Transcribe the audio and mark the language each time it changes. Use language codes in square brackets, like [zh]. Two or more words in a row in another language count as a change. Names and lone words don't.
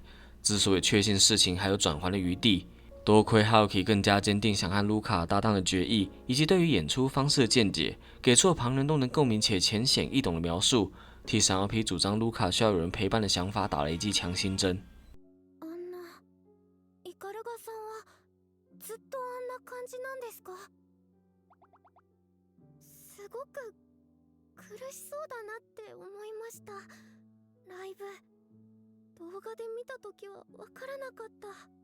[zh] 之所以确信事情还有转圜的余地，多亏 Haruki 更加坚定想和卢卡搭档的决意，以及对于演出方式的见解，给出了旁人都能共鸣且浅显易懂的描述，替闪耀 P 主张卢卡需要有人陪伴的想法打了一剂强心针。 [ja] イカルガさんはずっとあんな感じなんですか？すごく苦しそうだなって思いました。ライブ動画で見たときはわからなかった。